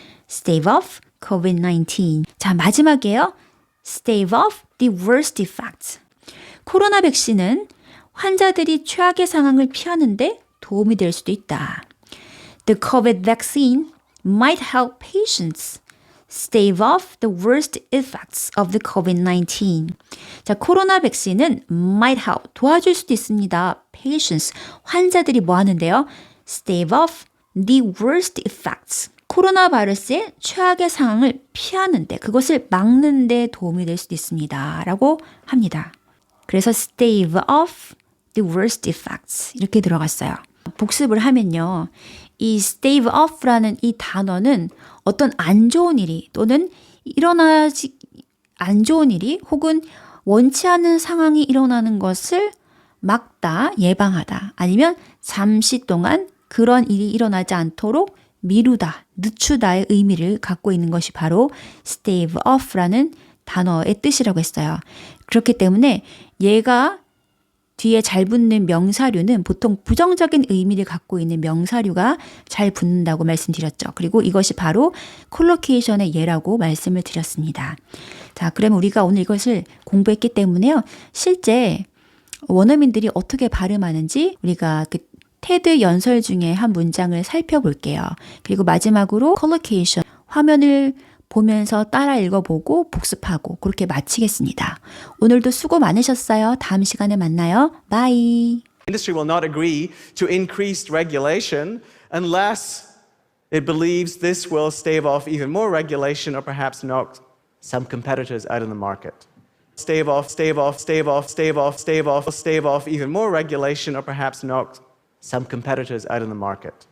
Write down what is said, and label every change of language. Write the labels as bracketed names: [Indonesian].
[English] stave off COVID-19. [Korean] 자, 마지막이에요. [English] stave off the worst effects. [Korean] 코로나 백신은 환자들이 최악의 상황을 피하는데 도움이 될 수도 있다. [English] The COVID vaccine might help patients stave off the worst effects of the COVID-19. [Korean] 자, 코로나 백신은 [English] might help, [Korean] 도와줄 수도 있습니다. patients, 환자들이 뭐 하는데요? [English] stave off the worst effects. [Korean] 코로나 바이러스의 최악의 상황을 피하는데, 그것을 막는데 도움이 될 수도 있습니다. 라고 합니다. 그래서 [English] stave off the worst effects [Korean] 이렇게 들어갔어요. 복습을 하면요. 이 stave off라는 이 단어는 어떤 안 좋은 일이 또는 일어나지 안 좋은 일이 혹은 원치 않은 상황이 일어나는 것을 막다, 예방하다 아니면 잠시 동안 그런 일이 일어나지 않도록 미루다, 늦추다의 의미를 갖고 있는 것이 바로 stave off라는 단어의 뜻이라고 했어요. 그렇기 때문에 얘가 뒤에 잘 붙는 명사류는 보통 부정적인 의미를 갖고 있는 명사류가 잘 붙는다고 말씀드렸죠. 그리고 이것이 바로 콜로케이션의 예라고 말씀을 드렸습니다. 자, 그러면 우리가 오늘 이것을 공부했기 때문에요. 실제 원어민들이 어떻게 발음하는지 우리가 그 테드 연설 중에 한 문장을 살펴볼게요. 그리고 마지막으로 콜로케이션 화면을 보면서 따라 읽어보고 복습하고 그렇게 마치겠습니다. 오늘도 수고 많으셨어요. 다음 시간에 만나요. 바이. [English] Industry will not agree to increased regulation unless it believes this will stave off even more regulation or perhaps knock some competitors out of the market. Stave off, stave off, stave off, stave off, stave off, stave off even more regulation or perhaps knock some competitors out of the market.